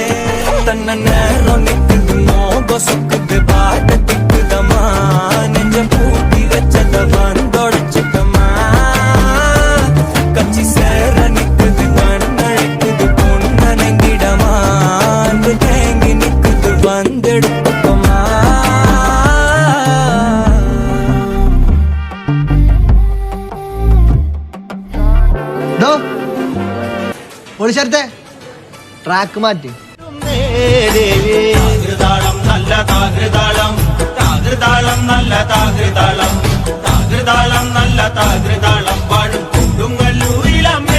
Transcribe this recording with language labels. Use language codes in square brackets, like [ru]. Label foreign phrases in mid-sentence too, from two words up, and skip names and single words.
[ta] தன்ன நேரம் நிக்குது, மோகம் சொக்குது, பாட்ட திக்குதம்மா. நெஞ்ச பூட்டி வச்சத வந்தொடைச்சிட்டமா. கச்சி சேர நிக்குது, கண்ணழைக்குது, பொண்ணனங்கிடமா. அன்பு தேங்கி நிக்குது, வந்தெடுத்துக்கோமா. [ml] ഒളിച്ചേർത്തെ ട്രാക്ക് മാറ്റി. താകൃതാളം നല്ല താകൃതാളം, താകൃതാളം നല്ല താകൃതാളം, താകൃതാളം നല്ല താകൃതാളം പാടും കൊടുങ്ങല്ലൂരിലമ്മേ.